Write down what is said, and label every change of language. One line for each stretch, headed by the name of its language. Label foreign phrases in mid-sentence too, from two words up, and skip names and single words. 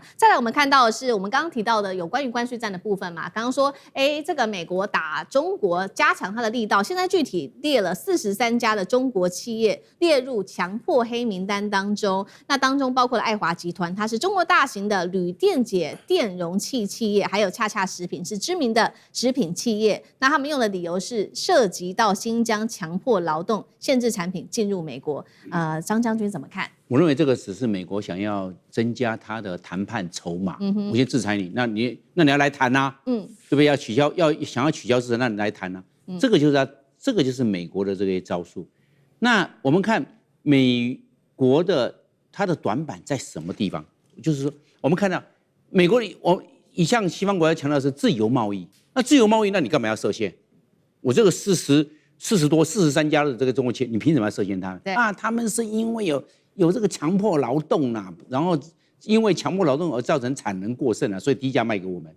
Chinese: 再來我們看到的是我們剛剛提到的有關於關稅戰的部分嘛，剛剛說這個美國打中國加強它的力道，現在具體列了43家的中國企業列入強迫黑名單當中，那當中包括了愛華集團，它是中國大型的鋁電解電容器企業，還有恰恰食品是知名的食品企業，那他們用的理由是涉及到新疆強迫勞動，限制產品進入美國。張將軍怎麼看？我認為這個只是美國想要增加他的談判籌碼。我先制裁你，那你要來談啊，對不對？想要取消制裁，那你來談啊。這個就是美國的這個招數。那我們看美國的它的短板在什麼地方？就是說，我们看到美國，一向西方國家強調的是自由貿易。那自由貿易，那你幹嘛要設限？我這個43家的這個中國企業，你憑什麼要設限他們？他們是因為有這個強迫勞動啊，然後因為強迫勞動而造成產能過剩啊，所以低價賣給我們。